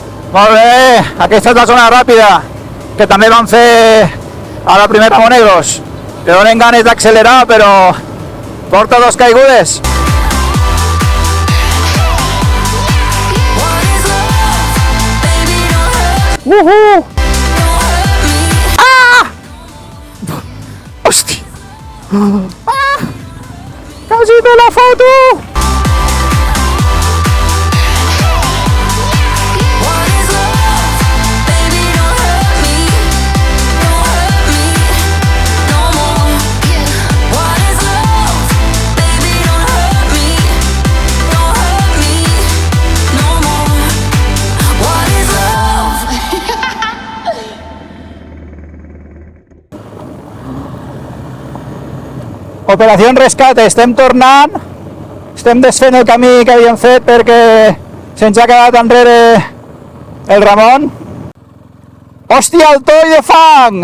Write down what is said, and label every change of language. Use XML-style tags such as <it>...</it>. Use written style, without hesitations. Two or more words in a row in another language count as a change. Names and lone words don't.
<ca>Molt bé, aquesta és la zona ràpida, que també van fer a la primera Monegros. Te donen ganes d'accelerar, però porta 2 caigudes.</ca> <en>What is love? Baby, don't hurt, Uhú! don't hurt me.</en> <ca>Hòstia! Quasi me la foto!</ca> <en>What is love? Baby, don't hurt me. Don't hurt me no more. What is love? Baby, don't hurt me. Don't hurt me no more. What is love?</en> <ca>Operació Rescate, estem tornant, estem desfent el camí que havíem fet perquè se'ns ha quedat enrere el Ramon. Hòstia, el toll de fang!</ca>